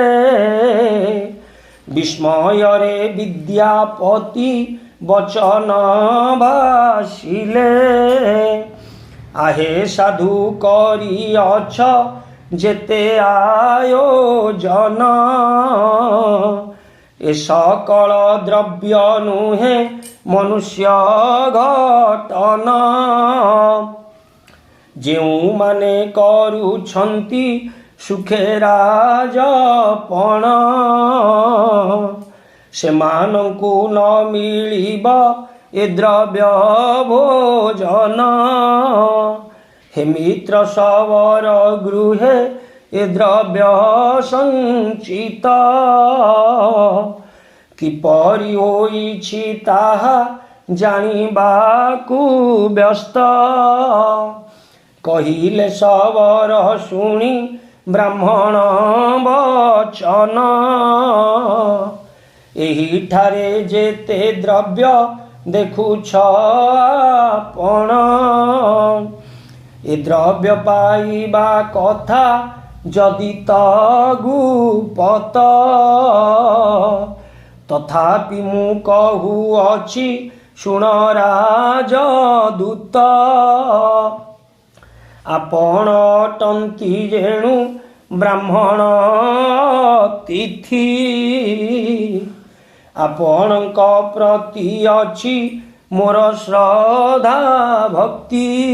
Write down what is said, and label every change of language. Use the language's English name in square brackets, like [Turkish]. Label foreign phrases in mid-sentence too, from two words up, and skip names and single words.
[Odia] ବିସ୍ମୟରେ ବିଦ୍ୟାପତି ବଚନ ଭାଷିଲେ ଆହେ ସାଧୁ କରି ଅଛ ଯେତେ ଆୟୋଜନ ଏ ସକଳ ଦ୍ରବ୍ୟ ନୁହେ ମନୁଷ୍ୟ ଘଟନ ଯେଉଁ ମାନେ କରୁଛନ୍ତି ସୁଖେ ରାଜପଣ ସେମାନଙ୍କୁ ନ ମିଳିବ ଏ ଦ୍ରବ୍ୟ ଭୋଜନ ହେ ମିତ୍ର ଶବର ଗୃହେ ଏ ଦ୍ରବ୍ୟ ସଞ୍ଚିତ କିପରି ହୋଇଛି ତାହା ଜାଣିବାକୁ ବ୍ୟସ୍ତ କହିଲେ ଶବର ଶୁଣି ବ୍ରାହ୍ମଣ ବଚନ ଏହି ଠାରେ ଯେତେ ଦ୍ରବ୍ୟ ଦେଖୁଛ ଆପଣ ଏ ଦ୍ରବ୍ୟ ପାଇବା କଥା ଯଦି ତଗୁପତ ତଥାପି ମୁଁ କହୁଅଛି ଶୁଣ ରାଜଦୂତ, ଆପଣ ଅଟନ୍ତି ଯେଣୁ ବ୍ରାହ୍ମଣ ତିଥି, ଆପଣଙ୍କ ପ୍ରତି ଅଛି ମୋର ଶ୍ରଦ୍ଧା ଭକ୍ତି।